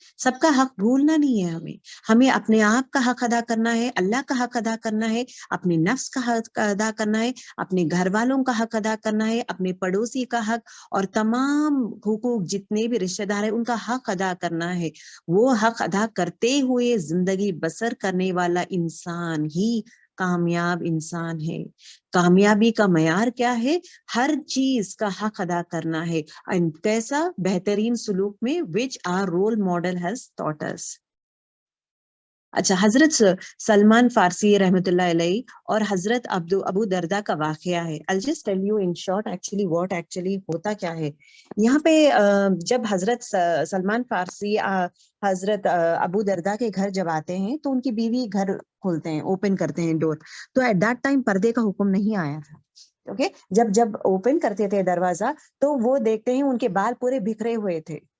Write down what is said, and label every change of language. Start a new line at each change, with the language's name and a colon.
Urdu: سب کا حق بھولنا نہیں ہے. ہمیں اپنے آپ کا حق ادا کرنا ہے, اللہ کا حق ادا کرنا ہے, اپنے نفس کا حق ادا کرنا ہے, اپنے گھر والوں کا حق ادا کرنا ہے, اپنے پڑوسی کا حق, اور تمام حقوق جتنے بھی رشتہ دار ہیں ان کا حق ادا کرنا ہے. وہ حق ادا کرتے ہوئے زندگی بسر کرنے والا انسان ہی کامیاب انسان ہے. کامیابی کا معیار کیا ہے؟ ہر چیز کا حق ادا کرنا ہے. کیسا؟ بہترین سلوک میں,
English: which our role model has taught us.
Urdu: اچھا, حضرت سلمان فارسی رحمۃ اللہ علیہ اور حضرت ابو دردہ کا واقعہ ہے.
English: I'll just tell you in short actually what actually
Urdu: ہوتا کیا ہے. یہاں پہ جب حضرت سلمان فارسی حضرت ابو دردہ کے گھر جب آتے ہیں تو ان کی بیوی گھر کھولتے ہیں, اوپن کرتے ہیں ڈور. تو
English: at that time
Urdu: پردے کا حکم نہیں آیا تھا. اوکے, جب اوپن کرتے تھے دروازہ تو وہ دیکھتے ہیں ان کے بال پورے بکھرے ہوئے تھے.